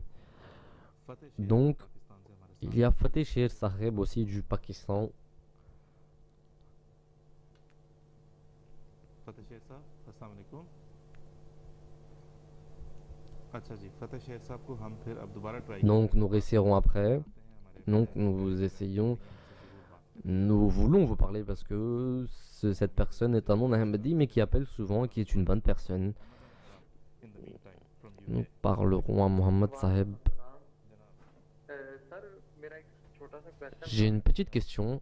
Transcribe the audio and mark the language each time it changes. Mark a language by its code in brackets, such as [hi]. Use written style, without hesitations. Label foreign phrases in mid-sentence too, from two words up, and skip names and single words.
[fr] Donc, il y a Fateh Sher Saheb aussi du Pakistan. Fateh Sher Saheb, [ar] assalamu alaikum. [ur] اچھا جی، فتح شیر صاحب کو ہم پھر اب دوبارہ ٹرائی [fr] Donc nous réessayerons après. Donc nous essayons. Nous voulons vous parler parce que cette personne est un non-Ahmadi mais qui appelle souvent et qui est une bonne personne. Nous parlerons à Mohammed Saheb. J'ai une petite question.